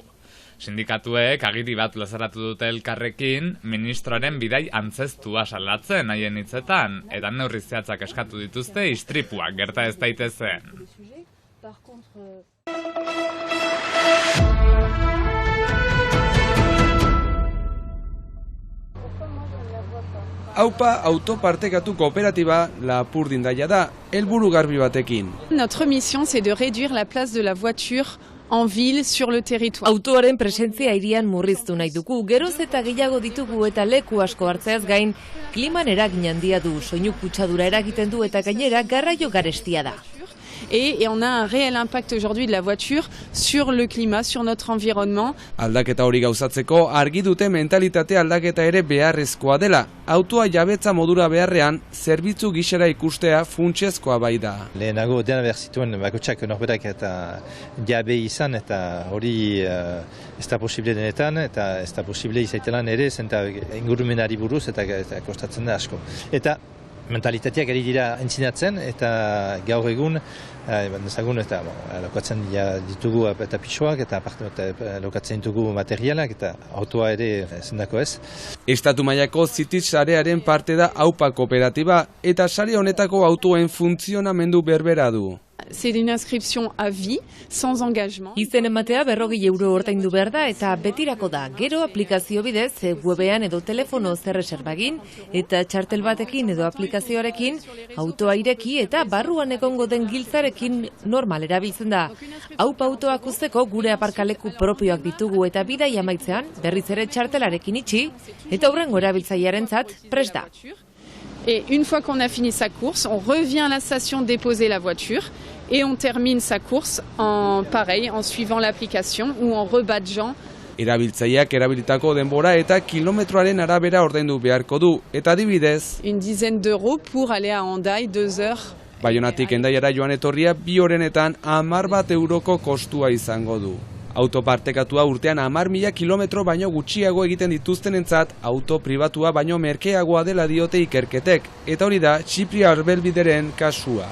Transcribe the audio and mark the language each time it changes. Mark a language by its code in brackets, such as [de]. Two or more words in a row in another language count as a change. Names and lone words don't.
[eu] Sindikatuek agiri bat plazaratu dute elkarrekin, ministroaren bidai antzeztua salatzen haien hitzetan, eta neurri zehatzak eskatu dituzte istripuak gerta ez daitezen. Aupa autopartekatu kooperatiba Lapurdindaia da, helburu garbi batekin. [fr] Notre mission c'est de réduire la place de la voiture en ville, sur le territoire. [eu] Autoaren presentzia hirian murriztu nahi dugu, geroz eta gehiago ditugu eta leku asko hartzeaz gain, kliman eragin handia du, soinu kutsadura eragiten du eta gainera garraio garestia da. [fr] Et on a un réel impact aujourd'hui de la voiture sur le climat, sur notre environnement. [eu] Aldaketa hori gauzatzeko argi dute mentalitate aldaketa ere beharrezkoa dela. Autoa jabetza modura beharrean, zerbitzu gisera ikustea funtsezkoa bai da. Lehenago dena behar zituen bakotxak norberak eta jabe izan eta hori ez da posible denetan eta ez da posible izaitelan ere zenta ingurumenari buruz eta kostatzen da asko. Eta mentalitateak ari dira entzinatzen eta gaur egun ezagun eta lokatzen ditugu eta pixoak eta lokatzen ditugu materialak eta autoa ere zendako ez. Estatu mailako City sarearen parte da Aupa kooperatiba eta sare honetako autoen funtzionamendu berbera du. [fr] C'est une inscription à vie, sans engagement. [eu] Izen ematea 40 euro ordaindu behar da eta betirako da. Gero aplikazio bidez, webean edo telefono zerreserba egin eta txartel batekin edo aplikazioarekin autoa ireki eta barruan egongo den giltzarekin normal erabiltzen da. Aupa autoak uzteko gure aparkaleku propioak ditugu eta bidai amaitzean berriz ere txartelarekin itxi eta hurrengo erabiltzailearentzat prest da. [fr] Et une fois qu'on a fini sa course, on revient à la station déposer la voiture et on termine sa course en suivant l'application ou en rebadgeant. [eu] Erabiltzaileak erabilitako denbora eta kilometroaren arabera ordaindu beharko du eta adibidez, [fr] une dizaine d'euros pour aller à Hendaye 2 heures. [eu] Baionatik Hendaiara joan etorria 2 horenetan 10 euroko kostua izango du. Autopartekatua urtean 10.000 kilometro baino gutxiago egiten dituztenentzat auto pribatua baino merkeagoa dela diote ikerketek. Eta hori da Txipria Arbelbideren kasua.